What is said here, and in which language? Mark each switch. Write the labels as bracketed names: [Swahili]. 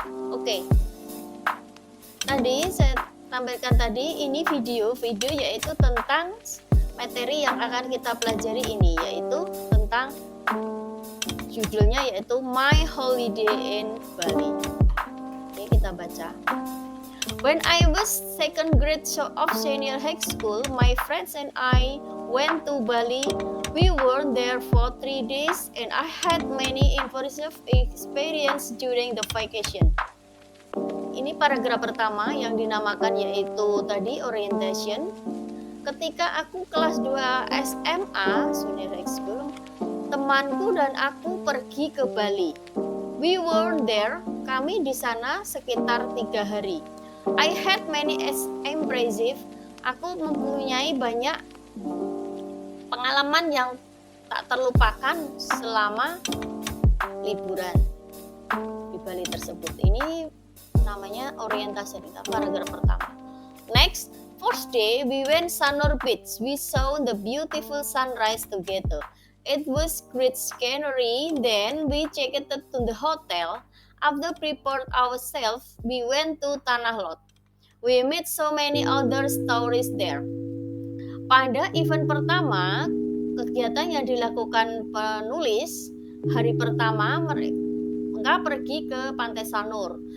[Indonesian] Oke. Tadi saya tampilkan tadi ini video yaitu tentang materi yang akan kita pelajari ini, yaitu tentang judulnya yaitu My Holiday in Bali. Oke, kita baca. [English] When I was second grade of senior high school, my friends and I went to Bali. We were there for 3 days and I had many impressive experience during the vacation. [Indonesian] Ini paragraf pertama yang dinamakan yaitu tadi orientation. Ketika aku kelas 2 SMA, senior high school, temanku dan aku pergi ke Bali. [English] We were there, [Indonesian] kami di sana sekitar 3 hari. [English] I had many impressive, [Indonesian] aku mempunyai banyak pengalaman yang tak terlupakan selama liburan di Bali tersebut. Ini namanya orientasi, paragraf pertama. [English] Next, first day we went Sanur Beach. We saw the beautiful sunrise together. It was great scenery. Then we checked to the hotel. After prepared ourselves, we went to Tanah Lot. We met so many other stories there. [Indonesian] Pada event pertama, kegiatan yang dilakukan penulis, hari pertama mereka pergi ke Pantai Sanur.